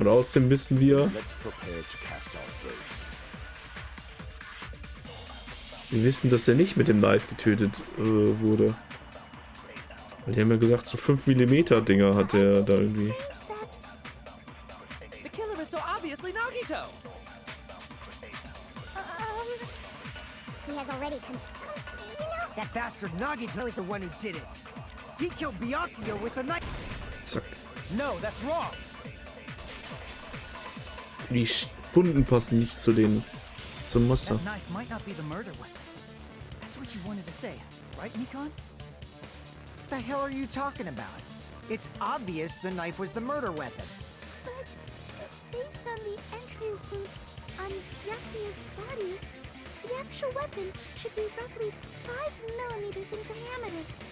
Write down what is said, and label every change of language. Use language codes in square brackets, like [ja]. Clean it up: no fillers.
[de] Und außerdem wissen wir, dass er nicht mit dem Knife getötet wurde. Weil die haben ja gesagt, so 5 mm Dinger hat er da irgendwie. [en] The killer is so obviously Nagito! He has already That bastard Nagito is the one who did it. He killed Byakuya with a knife. [de] Zack. [en] No, that's wrong. [de] Die Wunden passen nicht zu den zum Messer. [en] That knife might not be the murder weapon. That's what you wanted to say, right, Nikon? What the hell are you talking about? It's obvious the knife was the murder weapon. But based on the entry wound on Byakuya's body, the actual weapon should be roughly 5 millimeters in diameter.